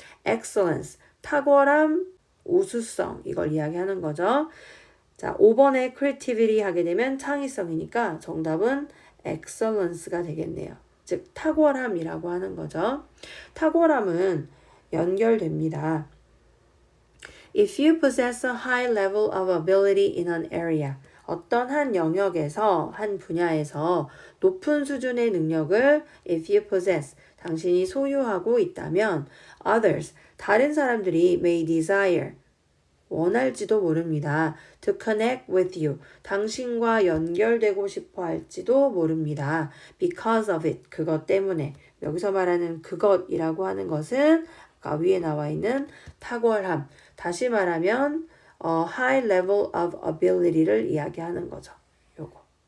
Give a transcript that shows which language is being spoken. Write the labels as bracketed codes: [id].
[ko] excellence, 탁월함, 우수성. 이걸 이야기하는 거죠. 자, 5번에 creativity 하게 되면 창의성이니까 정답은 excellence가 되겠네요. 즉 탁월함이라고 하는 거죠. 탁월함은 연결됩니다. [en] If you possess a high level of ability in an area, [ko] 어떤 한 영역에서, 한 분야에서 높은 수준의 능력을 [en] if you possess, [ko] 당신이 소유하고 있다면 [en] others, [ko] 다른 사람들이 [en] may desire, [ko] 원할지도 모릅니다. [en] To connect with you. [ko] 당신과 연결되고 싶어 할지도 모릅니다. [en] Because of it. [ko] 그것 때문에. 여기서 말하는 그것이라고 하는 것은 아까 위에 나와 있는 탁월함. 다시 말하면 high level of ability를 이야기하는 거죠. 요거.